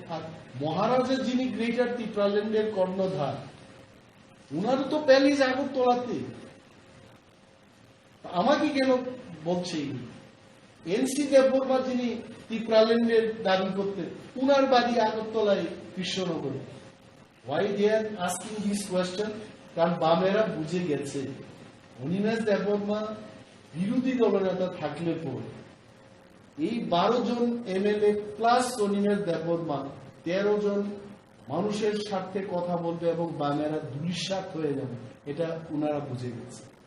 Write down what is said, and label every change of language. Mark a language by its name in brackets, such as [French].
[Bangla] আর মহারাজা যিনি গ্রেটার ত্রিপুরা ল্যান্ডের কর্ণধার, উনারও তো প্যালেস আগরতলাতে। আমাকে কেন বলছে? এনসি দেববর্মা যিনি ত্রিপুরা ল্যান্ডের দাবি করতেন, উনার বাড়ি আগরতলায় কৃষ্ণনগরে। [English] Why they are asking this question? [Bangla] কারণ বামেরা বুঝে গেছে অনিমেষ দেববর্মা বিরোধী দলনেতা থাকলে পর এই 12 জন এমএলএ প্লাস অনিমেষ দেববর্মা 13 জন মানুষের স্বার্থে কথা বলবে এবং বামেরা দুলিশাত হয়ে যাবে, এটা উনারা বুঝে গেছে।